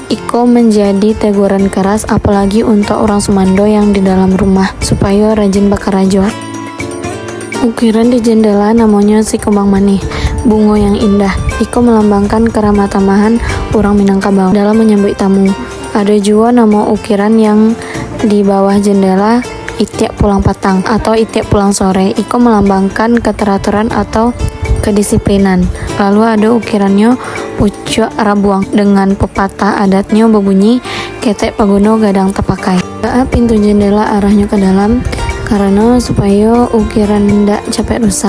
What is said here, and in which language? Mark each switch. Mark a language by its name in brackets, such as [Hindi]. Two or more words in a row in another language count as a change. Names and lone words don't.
[Indonesian] Iko menjadi teguran keras apalagi untuk orang Sumando yang di dalam rumah supaya rajin bakarajo. Ukiran di jendela namanya si kembang manih, bunga yang indah. Iko melambangkan keramah tamahan orang Minangkabau dalam menyambut tamu. Ada juga nama ukiran yang di bawah jendela, [Minangkabau] itiak pulang patang [Indonesian] atau itiak pulang sore. Iko melambangkan keteraturan atau kedisiplinan. Lalu ada ukirannya pucuk rabuang dengan pepatah adatnya berbunyi [Minangkabau] ketek pagono gadang terpakai. [Indonesian] Pintu jendela arahnya ke dalam karena supaya ukiran tidak capek rusak.